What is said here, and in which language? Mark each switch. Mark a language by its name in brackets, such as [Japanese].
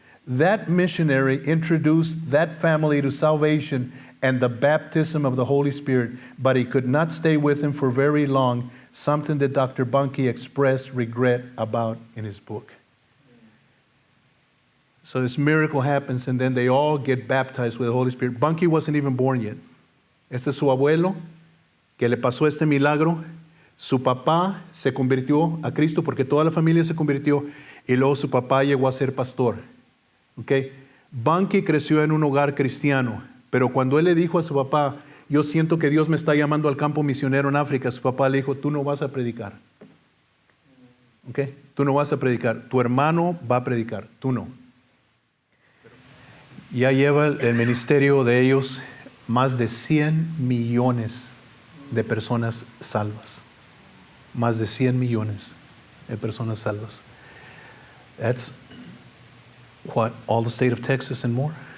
[English] That missionary introduced that family to salvation and the baptism of the Holy Spirit, but he could not stay with him for very long, something that Dr. Bunkie expressed regret about in his book. So this miracle happens, and then they all get baptized with the Holy Spirit. Bunkie wasn't even born yet. [Spanish] Este es su abuelo, que le pasó este milagro. Su papá se convirtió a Cristo porque toda la familia se convirtió, y luego su papá llegó a ser pastor. Okay. Bunkie creció en un hogar cristiano, pero cuando él le dijo a su papá, yo siento que Dios me está llamando al campo misionero en África, su papá le dijo, tú no vas a predicar. Okay. Tú no vas a predicar, tu hermano va a predicar, tú no. Ya lleva el ministerio de ellos más de 100 millones de personas salvas. Más de 100 millones de personas salvas. [English] That's what, all the state of Texas and more?